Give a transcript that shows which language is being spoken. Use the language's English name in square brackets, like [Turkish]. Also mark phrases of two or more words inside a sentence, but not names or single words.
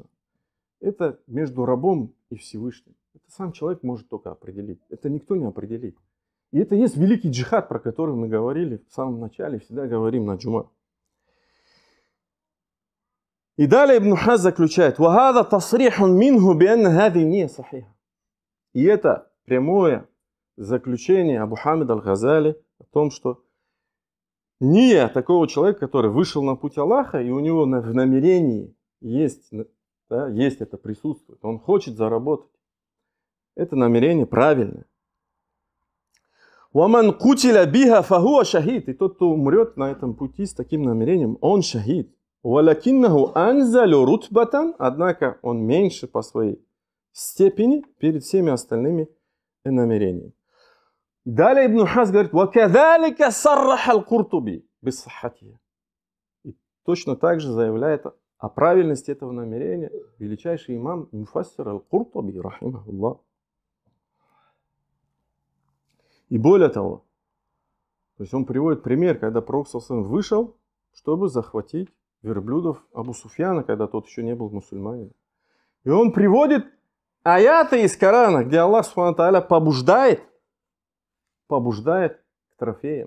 [Russian] Это между рабом и Всевышним. Это сам человек может только определить. Это никто не определит. И это есть великий джихад, про который мы говорили в самом начале, всегда говорим на джума. И далее Ибн Хаз заключает, [Arabic] وَهَذَا تَصْرِيحٌ مِنْهُ بِأَنَّ هَذِهِ نِيَّةٌ صَحِيحَةٌ. [Russian] И это прямое заключение Абу Хамида аль-Газали о том, что ния такого человека, который вышел на путь Аллаха, и у него в намерении есть, да, есть это присутствует, он хочет заработать. Это намерение правильное. [Arabic] وَمَنْ قُتِلَ بِهَا فَهُوَ شَهِيدٌ. [Russian] И тот, кто умрет на этом пути с таким намерением, он шахид. [Arabic] وَلَكِنَّهُ أَنْزَلُ رُتْبَةً. [Russian] Однако он меньше по своей степени перед всеми остальными намерениями. Далее Ибн Хаз говорит, [Arabic] وَكَذَلِكَ صَرَّحَ الْقُرْطُبِي بِصَحَّتِهِ. [Russian] И точно так же заявляет о правильности этого намерения величайший имам Муфассир аль-Куртуби, рахимахуллах. И более того, то есть он приводит пример, когда Пророк вышел, чтобы захватить верблюдов Абу Суфьяна, когда тот еще не был мусульманином. И он приводит аяты из Корана, где Аллах [Arabic] سبحانه وتعالى [Russian] побуждает к трофеям.